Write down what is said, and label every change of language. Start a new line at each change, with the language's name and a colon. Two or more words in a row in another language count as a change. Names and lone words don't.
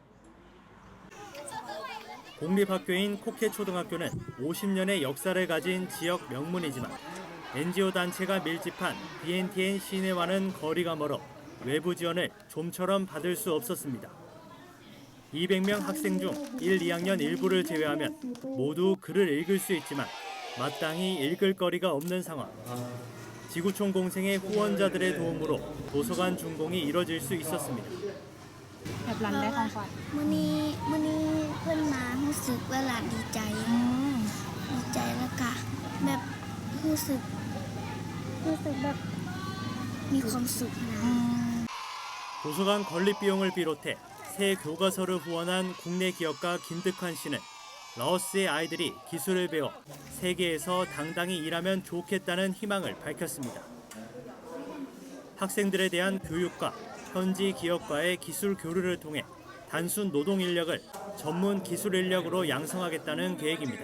Korean: 공립학교인 코케 초등학교는 50년의 역사를 가진 지역 명문이지만 NGO 단체가 밀집한 BNTN 시내와는 거리가 멀어 외부 지원을 좀처럼 받을 수 없었습니다. 200명 학생 중 1, 2학년 일부를 제외하면 모두 글을 읽을 수 있지만 마땅히 읽을 거리가 없는 상황. 지구촌 공생의 후원자들의 도움으로 도서관 준공이 이뤄질 수 있었습니다.
Lao: ມື້ນີ້ເພິ່ນມາຮູ້ສຶກວ່າຫລານດີໃຈແລ້ວກໍແບບຮູ້ສຶກແບບມີຄວາມສຸກນະ
Korean: 도서관 건립 비용을 비롯해 새 교과서를 후원한 국내 기업가 김득환 씨는 라오스의 아이들이 기술을 배워 세계에서 당당히 일하면 좋겠다는 희망을 밝혔습니다. 학생들에 대한 교육과 현지 기업과의 기술 교류를 통해 단순 노동 인력을 전문 기술 인력으로 양성하겠다는 계획입니다.